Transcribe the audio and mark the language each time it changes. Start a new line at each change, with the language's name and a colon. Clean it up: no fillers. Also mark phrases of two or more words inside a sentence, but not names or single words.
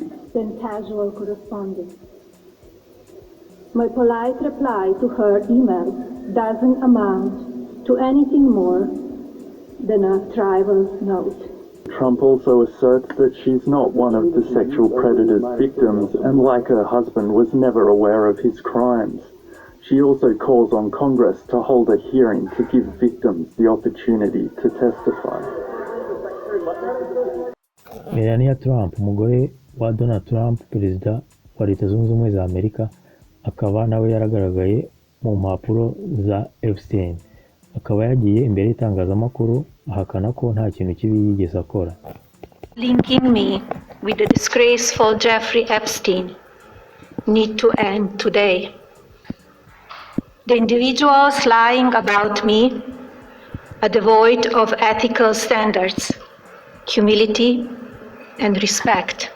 English: than casual correspondence. My polite reply to her email doesn't amount to anything more than a trivial note. Trump also asserts that she's not one of the sexual predator's victims and, like her husband, was never aware of his crimes. She also calls on Congress to hold a hearing to give victims the opportunity to testify.
Kinyarwanda: Melania Trump, umugore wa Donald Trump, perezida wa Leta Zunze Ubumwe za Amerika, akaba nawe yaragaragaye mu mpapuro za Epstein. Akaba yagiye imbere y'itangazamakuru ahakana ko nta kintu kibi yigeze akora.
English: Linking me with the disgraceful Jeffrey Epstein need to end today. The individuals lying about me are devoid of ethical standards, humility, and respect.